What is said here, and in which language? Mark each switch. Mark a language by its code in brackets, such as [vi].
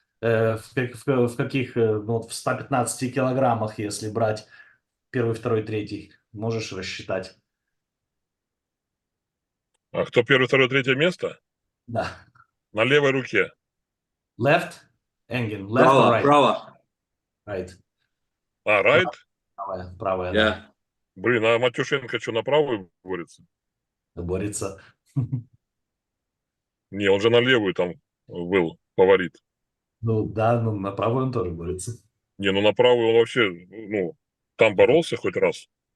[ru] В каких, ну, вот в 115 килограммах, если брать первый, второй, третий, можешь рассчитать? А кто первое, второе, третье место? Да. На левой руке. [en] Left, Engin, left or right? [ru] Prava. [en] Right. Райт? [ru] Правая, да. [en] Yeah. [ru] Блин, а Матюшенко что, на правую борется? Борется. Не, он же на левую там был фаворит. Ну, да, ну, на правую он тоже борется. Не, ну на правую он вообще, ну, там боролся хоть раз.